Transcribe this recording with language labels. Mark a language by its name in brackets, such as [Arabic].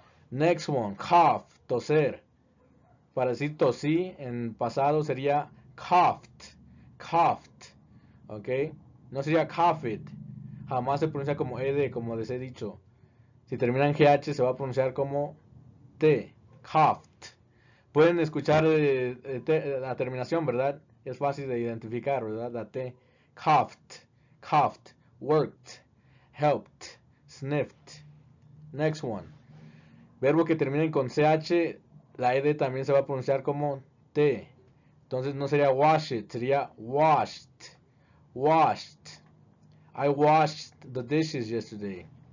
[Spanish] Next one, cough, toser. Para decir tosí en pasado sería coughed, coughed, ¿ok? No sería coughed. Jamás se pronuncia como ed, como les he dicho. Si termina en gh se va a pronunciar como t, coughed. Pueden escuchar la terminación, ¿verdad? Es fácil de identificar, ¿verdad? La t, coughed, coughed, worked, helped, sniffed. [English] Next one. [Spanish] Verbo que terminen con ch, la ed también se va a pronunciar como t. Entonces no sería wash it, sería washed. [English] Washed. I washed the dishes yesterday.